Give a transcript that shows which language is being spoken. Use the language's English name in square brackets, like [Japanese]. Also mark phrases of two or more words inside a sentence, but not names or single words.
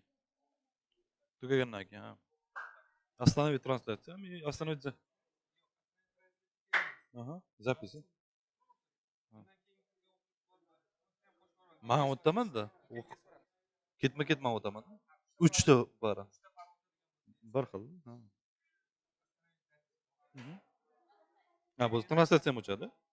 [Uzbek] Tugagandan keyin. Ha. [Russian] Остановить трансляцию. Остановить. [Uzbek] Aha. Zapisi. Men o'taman-da. Ketma-ket men o'taman. 3 ta bor. Bir xil. Ha. Ha, bu translyatsiya ham o'chadi.